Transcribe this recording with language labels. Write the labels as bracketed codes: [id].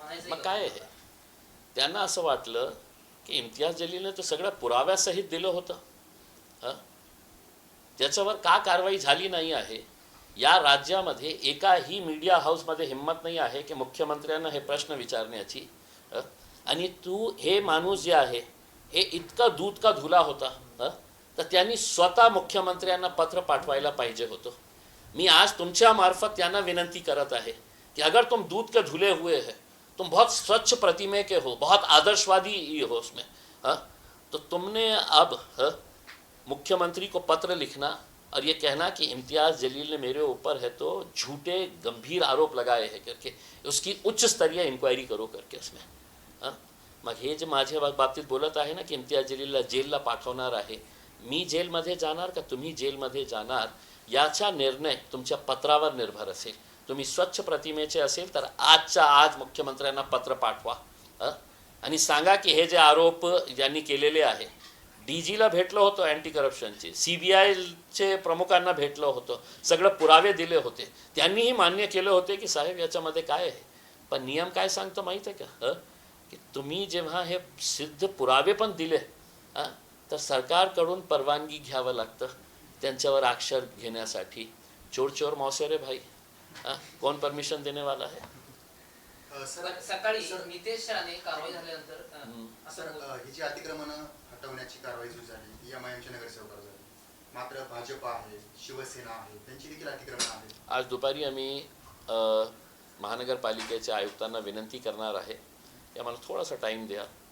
[mr] मग काय आहे, त्यांना असं वाटलं की इम्तियाज जलीलने तर सगळ्या पुराव्यासहित दिलं होतं, त्याच्यावर का कारवाई झाली नाही आहे. या राज्यामध्ये एकाही मीडिया हाऊसमध्ये हिंमत नाही आहे की मुख्यमंत्र्यांना हे प्रश्न विचारण्याची. आणि हे माणूस जे आहे हे इतका [hi] दूध का धुला [mr] होता, तर त्यांनी स्वतः मुख्यमंत्र्यांना पत्र पाठवायला पाहिजे होतं. मी आज तुमच्या मार्फत त्यांना विनंती करत आहे कि [hi] अगर तुम दूध के धुले हुए हैं, तुम बहुत स्वच्छ प्रतिमे के हो, बहुत आदर्शवादी हो उसमें, तो तुमने अब मुख्यमंत्री को पत्र लिखना और ये कहना कि इम्तियाज़ जलील ने मेरे ऊपर है तो झूठे गंभीर आरोप लगाए हैं करके उसकी उच्च स्तरीय इन्क्वायरी करो करके उसमें. [mr] मग हे जे माझ्या बाबतीत बोलत आहे ना की इम्तियाज जलीलला जेलला पाठवणार आहे, मी जेलमध्ये जाणार का तुम्ही जेलमध्ये जाणार, याचा निर्णय तुमच्या पत्रावर निर्भर असेल. तुम्ही स्वच्छ प्रतिमेचे असेल तर आजच्या आज मुख्यमंत्र्यांना पत्र पाठवा आणि सांगा की हे जे आरोप ज्यांनी केलेले आहे, DGला भेटलो होतो अँटी करप्शनचे, CBIचे प्रमुखांना भेटलो होतो, सगळं पुरावे दिले होते. त्यांनीही मान्य केलं होते की साहेब याच्यामध्ये काय आहे. पण नियम काय सांगतो माहीत आहे का, की तुम्ही जेव्हा हे सिद्ध पुरावे पण दिले तर सरकारकडून परवानगी घ्यावं लागतं त्यांच्यावर अक्षर घेण्यासाठी. [hi] चोर चोर मौसेरे भाई, कौन परमिशन देने वाला है. [mr] सकाळी नितेश राणे कारवाई झाल्यानंतर सर, ही जी अतिक्रमण हटवण्याची कारवाई जी झाली ती MIMच्या नगरसेवकावर झाली, मात्र भाजप आहे, शिवसेना आहे, त्यांची देखील अतिक्रमण आहे. आज दुपारी आम्ही महानगरपालिकेच्या आयुक्तांना विनंती करणार आहे की आम्हाला थोडासा टाईम द्या.